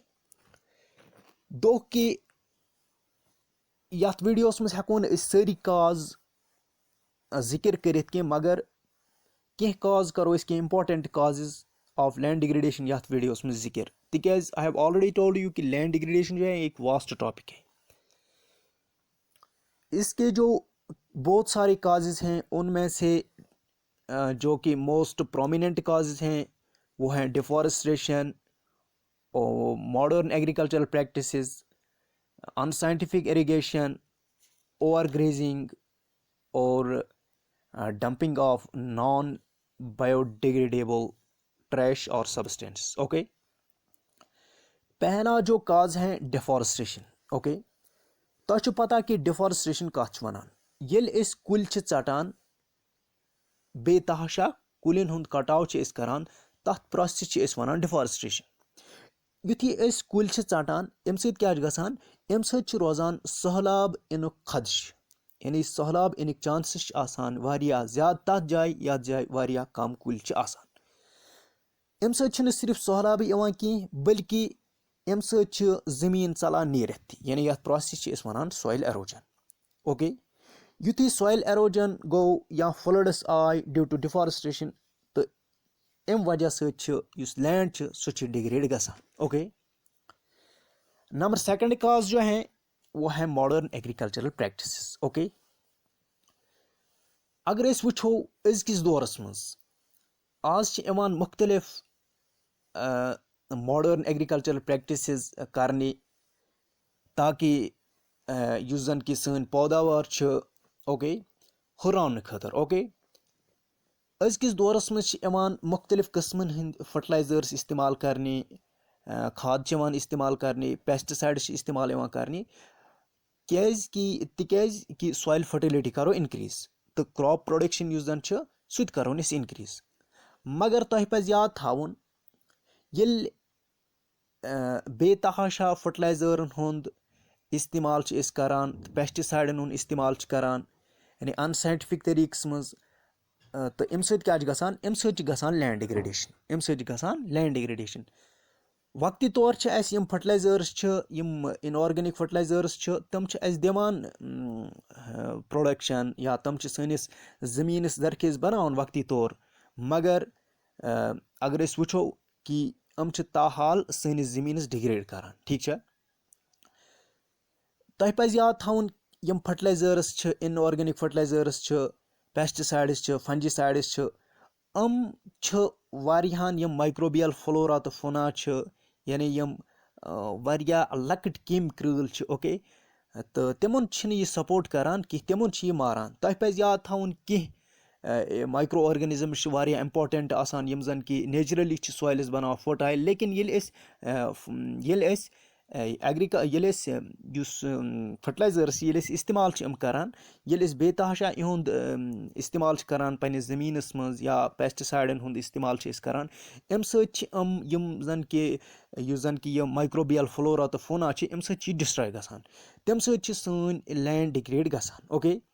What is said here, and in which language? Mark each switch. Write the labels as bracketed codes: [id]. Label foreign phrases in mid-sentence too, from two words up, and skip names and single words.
[ks] दो कि यथ वीडियोस मज हको सारी काज जिक्र करित कि मगर कह काज करो कह [en] important causes of land degradation [ks] यथ वीडियोस मज जिक्र तिकाज [en] I have already told you [hi] कि [en] land degradation [hi] जो है एक [en] vast topic [ks] है। [hi] इसके जो बहुत सारे काजेस हैं उनमें से जो कि [en] most prominent causes [hi] हैं वो हैं डिफॉरेस्टेशन और [en] modern agricultural practices, unscientific irrigation, [hi] ओवरग्रेजिंग और [en] dumping of non biodegradable trash [hi] और सब्सटेंस। ओके, पहला जो काज है डिफॉरेस्टेशन। [ks] ओके, तो पता कि डिफॉरेस्टेशन कत वनान ये कुल चटान बेतहाशा कुलिन हुंद कटाव करान तथ प्रोसेस वनान डिफॉरेस्टेशन। युथी कुल चटान अम क्या गसान अम रोजान सहलाब इनुक खदश यानी सहलाब इनिक चांसेस वारिया ज्यादा तथ जाय यथ जाय वारिया कम कुल अम सिर्फ सहलाब कह बल्कि अम जमीन चलान नीरथ यानी यथ प्रोसेस वनान [en] soil erosion. [ks] ओके, युथी [en] soil erosion [ks] गो या फ्लड्स आय [en] due to deforestation [ks] तो अम वजह सस लैंड सह डिग्रेड गसान। [hi] ओके, [en] number second cause [hi] जो है वो है [en] modern agricultural practices. [ks] ओके, अगर अस वुचो अजकिस दौरस मज आज मुख्तलिफ [en] modern agricultural practices [ks] करने ताकि युस जन कि सन पैदावार ओके हुर्रावन खतर। ओके, अजकिस दौरस मज मुख्तलिफ किस्मन हंद फर्टिलाइजर्स इस्तेमाल करने, खाद इस्तेमाल करने, पेस्टिसाइड्स इस्तेमाल करने तिकैज कि [en] soil fertility [ks] करो इंक्रीज तो [en] crop production [ks] युस जन छ सु त करो अस इंक्रीज मगर तह पज याद थाउन येल बेतहाशा फर्टिलाइजरन हुंद इस्तेमाल छ अस करान पेस्टिसाइडन हुंद इस्तेमाल छ करान यानी अनसाइंटिफिक तरीकस मज तो अम सत क्या गसान अम सत गसान [en] land degradation [ks] अम सत गसान [en] land degradation [ks] वक्ती तौर छ अस यम फर्टिलाइजर्स छ यम [en] inorganic fertilizers [ks] छ तम छ अस दिवान प्रोडक्शन या तम छ सनिस ज़मीनस जरखेज बनावन वक्ती तौर मगर अगर अस वुचो कि हम छ ताहाल सनिस ज़मीनस डिग्रेड करान ठीक छ तह पज याद थाउन यम फर्टिलाइजर्स छ [en] inorganic fertilizers [ks] छ पेस्टिसाइड्स छ फंजीसाइड्स छ हम छ वारियान यम [en] microbial flora [ks] तो फोना छ यानी यम वारिया लकट केम क्रूल छ ओके तो तिमन छ यह सपोर्ट करान कि तिमन छ यह मारान तह पज याद थाउन कि [en] micro organisms [ks] छ वारिया इंपॉर्टेंट आसान यम जन कि नेचुरली छ सॉइल्स बनाव फर्टाइल लेकिन येल फर्टिलाइजर्स इस्तेमाल करान बेतहाशा इहुंद इस्तेमाल करान पन्निस ज़मीनस मज या पेस्टिसाइडन हुंद इस्तेमाल करान अम सत यम जन कि यम [en] microbial flora [ks] तो फोना अम सत डिस्ट्रॉय गसान तम सत सन [en] land degrade [ks] गसान ओके